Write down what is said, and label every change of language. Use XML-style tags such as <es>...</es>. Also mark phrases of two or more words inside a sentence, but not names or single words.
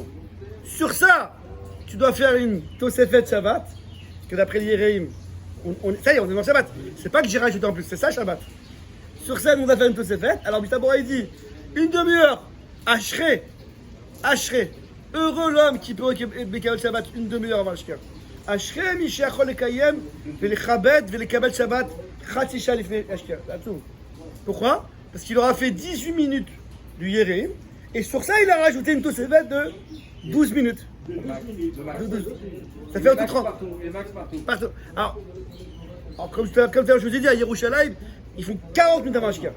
<fr>Sur ça, tu dois faire une</fr> <he>תוספת שבת,</he> <fr>que d'après le Yereim, ça y est, on est dans Shabbat. C'est pas que j'ai rajouté en plus, c'est ça Shabbat. Sur ça, on va faire une Tosefet. Alors Bishlamrois il dit, une demi-heure, Ashrei. Heureux l'homme qui peut</fr> <he>בקיות שבת</he> <fr>une demi-heure avant la Shkia.</fr> <he>אשרי מי שיכול לקיים ולכבד ולקבל שבת חצי שעה לפני השקיעה.</he> <fr>Pourquoi? Parce qu'il aura fait 18 minutes du Yereim. Et sur ça, il a rajouté une Tosefet de 12 minutes. Ça fait en tout 30. Partout. Alors comme je vous ai dit, à Yerushalayim, ils font 40 minutes avant la Shkia.</fr>